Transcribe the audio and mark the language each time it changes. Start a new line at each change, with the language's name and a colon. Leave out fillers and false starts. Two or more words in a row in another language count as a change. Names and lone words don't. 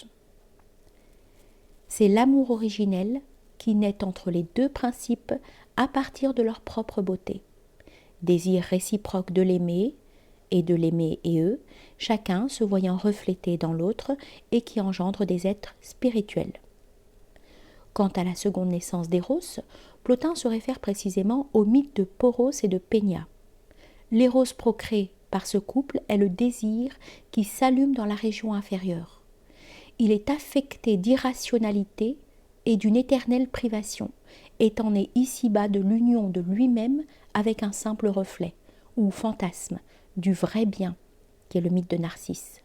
French: C'est l'amour originel qui naît entre les deux principes à partir de leur propre beauté. Désir réciproque de l'aimer et de l'aimer et eux, chacun se voyant reflété dans l'autre et qui engendre des êtres spirituels. Quant à la seconde naissance d'Eros, Plotin se réfère précisément au mythe de Poros et de Pénia. L'Eros procréé par ce couple est le désir qui s'allume dans la région inférieure. Il est affecté d'irrationalité et d'une éternelle privation, étant né ici-bas de l'union de lui-même avec un simple reflet, ou fantasme, du vrai bien, qui est le mythe de Narcisse.